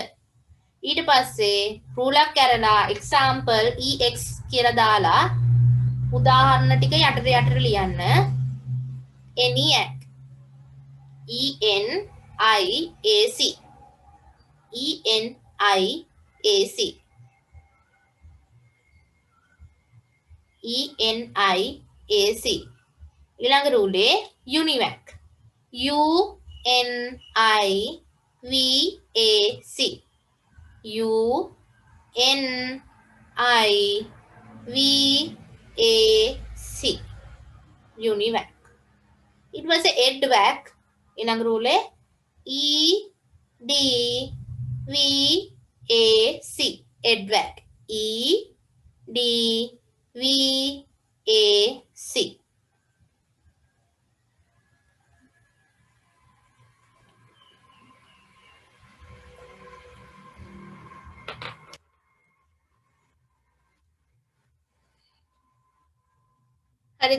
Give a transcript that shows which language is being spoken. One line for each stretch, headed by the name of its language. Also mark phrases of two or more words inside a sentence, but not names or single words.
Sinhala: ඊට පස්සේ රූලක් ඇරලා එක්සාම්පල් EX කියලා දාලා උදාහරණ ටික යටට ලියන්න. ENIAC ENIAC ENIAC ENIAC ඊළඟ රූලේ UNIVAC UNIVAC UNIVAC UNIVAC.
English: It was a
Sinhala: EDVAC ඊළඟ රූලේ EDVAC EDVAC EDVAC. හරිද?